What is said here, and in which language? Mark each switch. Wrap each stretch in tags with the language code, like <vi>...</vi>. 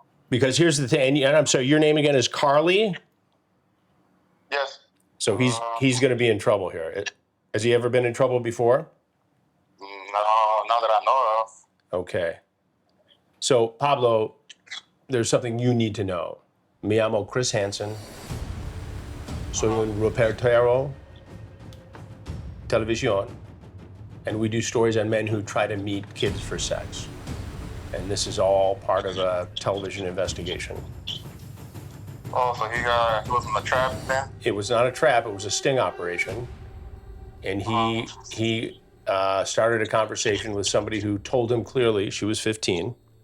<en>Because here's the thing, and I'm sorry, your name again is Carly? Yes. So he's going to be in trouble here. Has he ever been in trouble before? No, not that I know of. Okay. So, Pablo, there's something you need to know.</en> <es>Me llamo Chris Hansen. Soy un reportero televisión.</es> <en>And we do stories on men who try to meet kids for sex. And this is all part of a television investigation. Oh, so he was in the trap then? It was not a trap, it was a sting operation. And he started a conversation with somebody who told him clearly she was 15.</en>